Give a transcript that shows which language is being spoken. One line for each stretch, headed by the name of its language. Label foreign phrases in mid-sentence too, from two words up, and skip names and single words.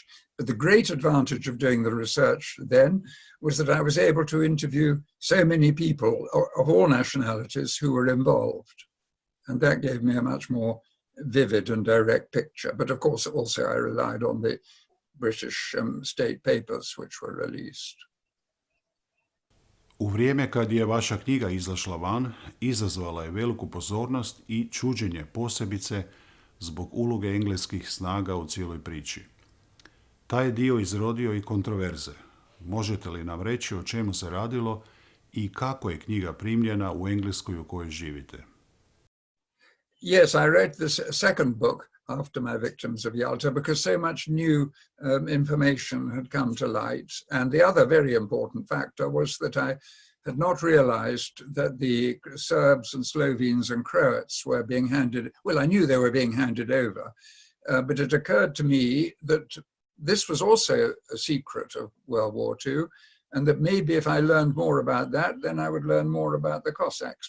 English: But the great advantage of doing the research then was that I was able to interview so many people of all nationalities who were involved. And that gave me a much more vivid and direct picture. But of course, also I relied on the British state papers which were released.
Croatian: U vrijeme kad je vaša knjiga izašla van, izazvala je veliku pozornost i čuđenje, posebice zbog uloge engleskih snaga u cijeloj priči. Taj je dio izrodio i kontroverze. Možete li nam reći o čemu se radilo i kako je knjiga primljena u Engleskoj u kojoj živite?
English: Yes, I wrote this second book after my Victims of Yalta because so much new information had come to light. And the other very important factor was that I had not realized that the Serbs and Slovenes and Croats were being handed, well, I knew they were being handed over, but it occurred to me that this was also a secret of World War II, and that maybe if I learned more about that, then I would learn more about the Cossacks.